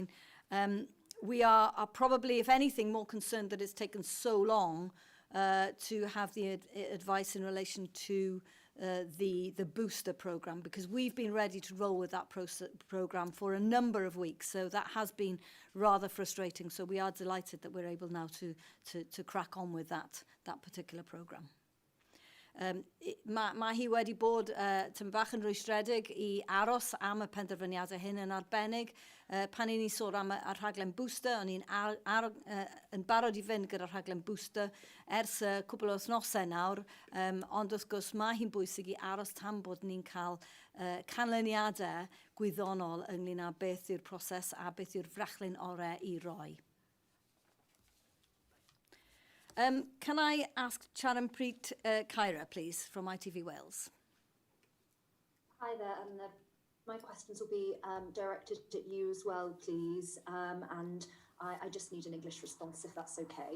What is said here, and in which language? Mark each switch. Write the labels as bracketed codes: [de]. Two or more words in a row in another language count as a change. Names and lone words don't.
[en] We are probably, if anything, more concerned that it's taken so long to have the advice in relation to the booster programme, because we've been ready to roll with that programme for a number of weeks, so that has been rather frustrating. So we are delighted that we're able now to crack on with that particular programme. [cy] Mae hi wedi bod tym bach yn rwystredig I aros am y penderfyniadau hyn yn arbennig. Pan I ni sôn am y rhaglen booster, o'n i'n yn barod I fynd gyda'r rhaglen booster ers cwbl o wythnosau nawr, ond wrth gwrs mae hi'n bwysig I aros tan bod ni'n cael canlyniadau gwyddonol ynglyn â beth yw'r proses a beth yw'r frachlyn orau I roi. [en] Can I ask Charanpreet Kaira, please, from ITV Wales? Hi there, and my questions will be directed at you as well, please, and I just need an English response if that's okay.